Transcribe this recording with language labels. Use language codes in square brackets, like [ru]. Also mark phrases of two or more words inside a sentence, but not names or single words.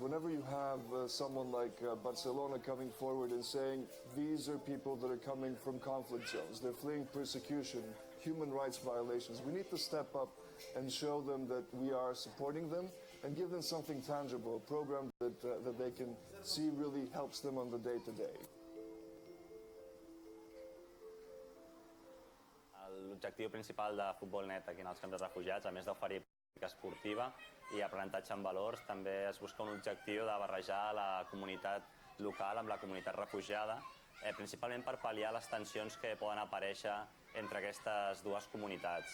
[en] Whenever you have someone like Barcelona coming forward and saying, these are people that are coming from conflict zones, they're fleeing persecution, human rights violations, we need to step up and show them that we are supporting them and give them something tangible, a program that they can see really helps them on the day-to-day. [ca] L'objectiu principal de Futbol Net aquí en els camps de refugiats, a més d'oferir pràctica esportiva i aprenentatge en valors, també es busca un objectiu de barrejar la comunitat local amb la comunitat refugiada, principalment per pal·liar les tensions que poden aparèixer entre aquestes dues comunitats.